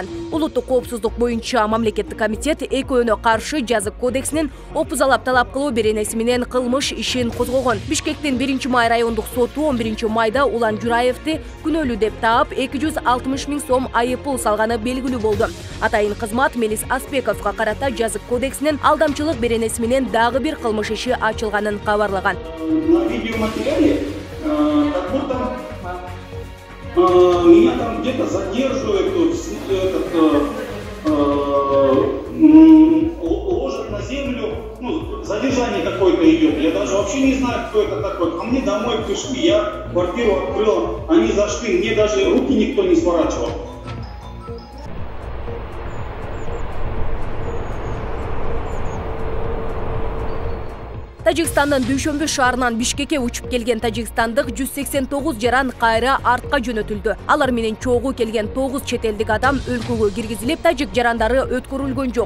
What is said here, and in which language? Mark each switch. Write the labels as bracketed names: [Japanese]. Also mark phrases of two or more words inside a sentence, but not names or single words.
[Kyrgyz] Улуттук коопсуздук боюнча мамлекеттик комитет экөөнө каршы жазык кодексинин опузалап талап кылуу беренеси менен кылмыш ишин козгогон. Бишкектин 1 май райондук соту 11 майда Улан Жураевди күнөөлүү деп таап 260.000 сом айыппул салганы белгилүү болду. Атайын кызмат Мелис Аспековго карата жазык кодексинин алдамчылык беренеси менен дагы бир кылмыш иши ачылганын кабарлаган. [Russian] На видеоматериале как будто меня там где-то задерживают, ложат на землю, задержание какое-то идет. Я даже вообще не знаю, кто это такой. Ко мне домой пришли, я квартиру открыл, они зашли, мне даже руки никто не сворачивал. [Kyrgyz] Тажикстандын Дүйшөмбү шаарынан Бишкекке учуп келген тажикстандык 189 жаран кайра артка жөнөтүлдү. Алар менен чогуу келген 9 чет элдик адам өлкөгө киргизилип, тажик жарандары өткөрүлгөн жок.